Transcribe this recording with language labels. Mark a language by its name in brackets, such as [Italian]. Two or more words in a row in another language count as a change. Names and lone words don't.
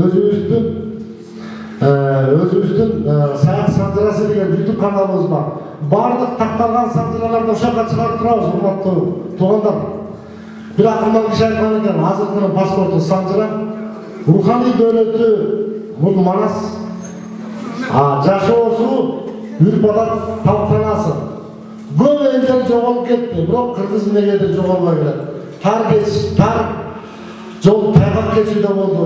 [Kyrgyz] Өзүбүздүн Саят Санжырасы деген YouTube каналыбыз бар. Бардык такталган санжыраларды ошоға чыгарып турабыз, урматтуу туугандар. Бир акылман киши айткан экен, азыркынын паспорту Санжыра, руханий дөөлөтү бул Манас, жашоосу үрп-адат, салт санасы. Көп элдер жоголуп кетти, бирок кыргыз мегеде жоголбой келет. Тар жол тайгак кечүүдө болду.